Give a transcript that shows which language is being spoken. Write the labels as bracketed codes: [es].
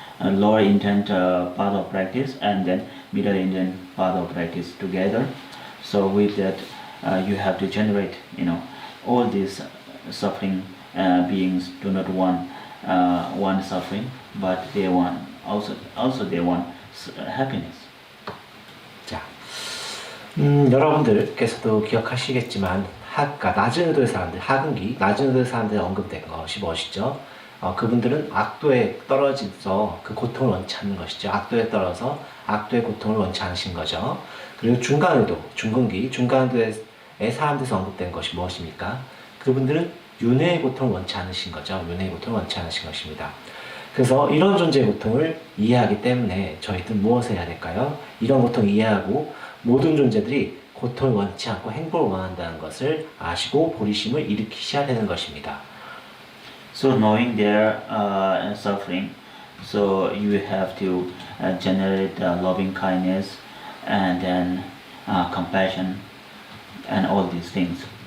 [en] lower intent part of practice and then middle intent part of practice together. So with that, you have to generate, all these suffering beings do not want suffering, but they want also they want happiness. [ko] 자, 여러분들께서도 기억하시겠지만 그러니까 낮은 의도의 사람들, 하근기, 낮은 의도의 사람들이 언급된 것이 무엇이죠? 그분들은 악도에 떨어져서 그 고통을 원치 않는 것이죠. 악도에 떨어서 악도의 고통을 원치 않으신 거죠. 그리고 중간의도, 중근기, 중간의도의 사람들에서 언급된 것이 무엇입니까? 그분들은 윤회의 고통을 원치 않으신 거죠. 윤회의 고통을 원치 않으신 것입니다. 그래서 이런 존재의 고통을 이해하기 때문에 저희들 무엇을 해야 될까요? 이런 고통을 이해하고 모든 존재들이 고통을 원치 않고 행복을 원한다는 것을 아시고 보리심을 일으키셔야 되는 것입니다. [en] So knowing their suffering, so you have to generate loving kindness and then compassion and all these things.